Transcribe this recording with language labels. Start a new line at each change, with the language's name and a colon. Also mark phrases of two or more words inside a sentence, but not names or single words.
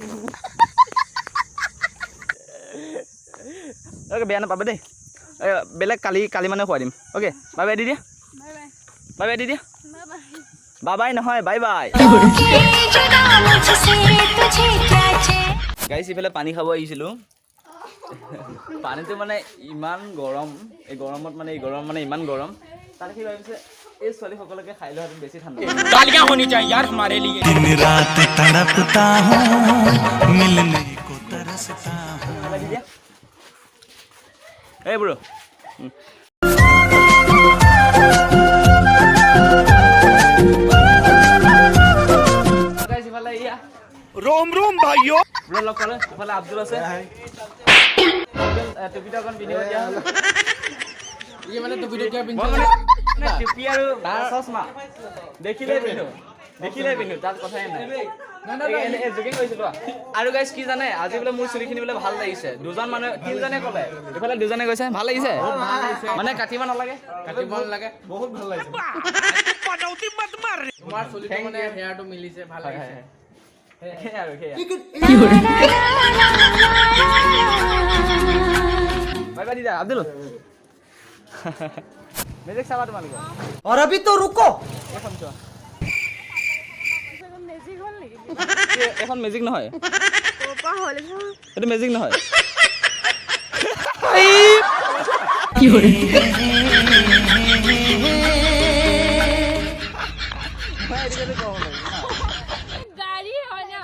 Assamese: অ'কে বেয়া নাপাবা দেই বেলেগ কালি মানে খুৱাই দিম
English: okay bye bye
Assamese: দি দিয়া
English: bye bye
Assamese: দি দিয়া বাবাই নহয়
English: bye bye guys
Assamese: ইফালে পানী খাব আহিছিলোঁ পানীটো মানে ইমান গৰম এই গৰমত মানে ইমান গৰম তাতে কি ভাবিছে এই ছোৱালীসকলকে খাই লোৱাটো বেছি ঠাণ্ডা
Hindi: तालियां होनी चाहिए यार हमारे लिए दिन रात तड़पता हूँ मिलने को तरसता हूँ
Assamese: দি দিয়া এই বুঢ়ো ইফালে ইয়া
Hindi: रोम रोम भाइयों
Assamese: বুঢ়ো লগ পালোঁ ইফালে আব্দুল আছে টুপিটো অকণ পিন্ধিব দিয়া হ'ল
Hindi: ये मैंने तो वीडियो क्या
Assamese: মই মানে টুপি আৰু চশমা দেখিলে পিন্ধো তাত কথাই নাই জোকিং কৰিছিলোঁ আৰু গাইছ কি জানে আজি বোলে মোৰ চুলিখিনি বোলে ভাল লাগিছে দুজন মানুহে তিনিজনে ক'লে এইফালে দুজনে কৈছে ভাল লাগিছে মানে কাটিব নালাগে লাগে বহুত ভাল লাগিছে
Hindi: पनौती मत मार
Assamese: তোমাৰ চুলিটো মানে হেয়াৰটো মিলিছে ভাল লাগিছে সেয়া আৰু সেয়া
English: bye bye
Assamese: দিদা আব্দুল মেজিক চাবা তোমালোকে
Hindi: और अभी तो रुको
Assamese: এখন চোৱা মেজিক হ'ল নেকি এখন মেজিক নহয় ক'ৰপা হ'ল এইটো মেজিক নহয় গাড়ী হয় না